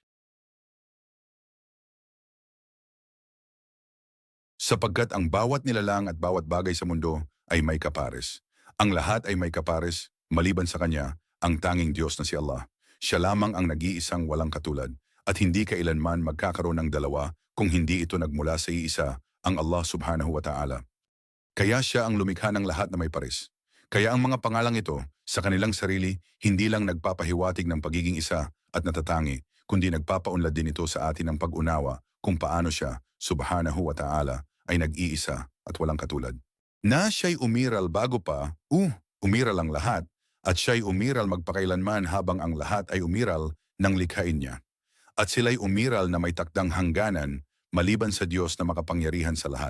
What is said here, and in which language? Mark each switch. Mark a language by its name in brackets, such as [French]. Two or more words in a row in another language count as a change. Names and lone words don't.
[Filipino] Sapagkat ang bawat nilalang at bawat bagay sa mundo ay may kapares. Ang lahat ay may kapares, maliban sa kanya, ang tanging Diyos na si Allah. Siya lamang ang nag-iisang walang katulad, at hindi kailanman magkakaroon ng dalawa kung hindi ito nagmula sa iisa, ang Allah [Arabic] سبحانه وتعالى. [Filipino] Kaya siya ang lumikha ng lahat na may pares. Kaya ang mga pangalang ito, sa kanilang sarili, hindi lang nagpapahiwatig ng pagiging isa at natatangi, kundi nagpapaunlad din ito sa atin ng pag-unawa kung paano siya, [Arabic] سبحانه وتعالى, [Filipino] ay nag-iisa at walang katulad. Na siya'y umiral bago pa, umiral ang lahat, at siya'y umiral magpakailanman habang ang lahat ay umiral ng likhain niya. At sila'y umiral na may takdang hangganan, maliban sa Diyos na makapangyarihan sa lahat.